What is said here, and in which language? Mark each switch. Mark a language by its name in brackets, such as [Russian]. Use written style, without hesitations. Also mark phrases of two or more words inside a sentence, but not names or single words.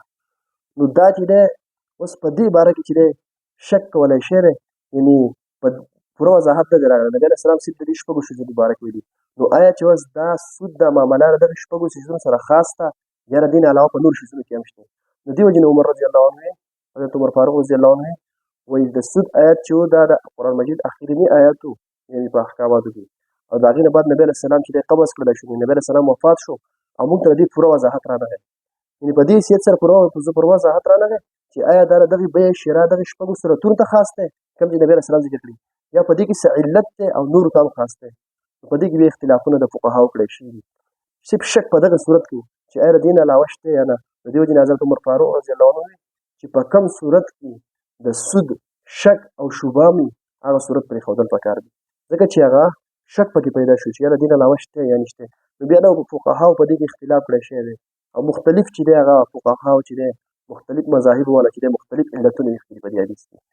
[Pashto] نو دا چې دی اوس په دې باره کې چې دی شک کولی شی دی یعنې په پوره وضاحت نه دی راغلی. نبي [Arabic] علیه السلام [Pashto] صرف د دې شپږو شیزونو باره کې ویلي. نو آیا چې اوس دا سود دا معامله د دغه شپږو شیزونو سره خاص ده یا د دې نه علاوه په نورو شیزونو کې هم شته؟ د دې وجې نه عمر [Arabic] رضي الله عنه [Pashto] حضرت عمر فاروق [Arabic] رضي الله عنه [Pashto] وایي د سود آیات چې و دا د قرآن مجید اخرني آیات و یعنې په احکاماتو کې او د هغې نه بعد نبي [Arabic] علیه السلام [Pashto] چې دی قبض کړلی شو نبي [Arabic] علیه السلام [Pashto] وفات شو او موږ ته د دې پوره وضاحت رانغی یعنې په دې حیثیت سره پوره وضاحت رانغی چې آیا دا د دغې بیې شرا دغې شپږو صورتونو ته خاص دی کوم چې نبي [Arabic] علیه السلام [Pashto] ذکر کړي یا په دې کې څه علت دی او نورو ته هم خاص دی. په دې کې بیا اختلافونه د فقهاو کړی شوي دي. صرف شک په دغه صورت کې چې آیا د دې نه علاوه شته یا نه. د دې وجې نه حضرت عمر فاروق [Arabic] رضي الله عنه [Pashto] چې په کوم صورت کې د سود شک او شبهه وي هغه صورت پرېښودل پکار دي ځکه چې هغه شک پکې پیدا شو چې یا د دې نه علاوه شته یا نشته. نو بیا د فقهاو په دې کې اختلاف کړی شوی دی او مختلف چې دی هغه فقهاو چې دی مختلف مذاهب والا چې دی مختلف علتونه یې کړي په دې حدیث کې.